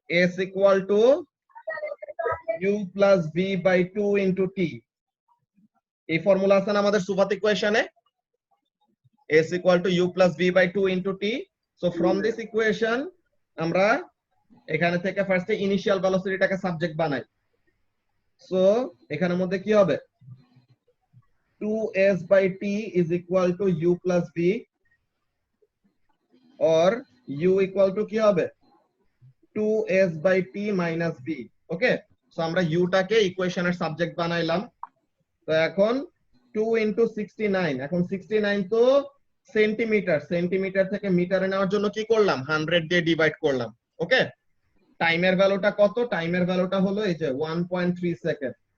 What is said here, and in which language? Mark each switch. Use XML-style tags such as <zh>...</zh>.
<en>s equal to u plus v by 2 into t।</en> <bn>এই formula আছে না আমাদের সুবাত ইকুয়েশনে, s equal to u plus v by 2 into t। So from this equation আমরা এখানে থেকে ফার্স্টে ইনিশিয়াল ভেলোসিটিটাকে সাবজেক্ট বানাই।</bn> <en>So এখানের মধ্যে কি হবে, 2s by t is equal to u plus v, or u equal to কি হবে 2s by t minus v।</en> <bn>Okay, so আমরা u টাকে ইকুয়েশনের সাবজেক্ট বানাইলাম। তো এখন 2 into 69, এখন 69 তো সেন্টিমিটার, সেন্টিমিটার থেকে মিটারে নেওয়ার জন্য কি করলাম, 100 দিয়ে ডিভাইড করলাম। ওকে, টাইমের ভ্যালুটা কত, টাইমের ভ্যালুটা হলো এই যে 1.3 সেকেন্ড।</bn>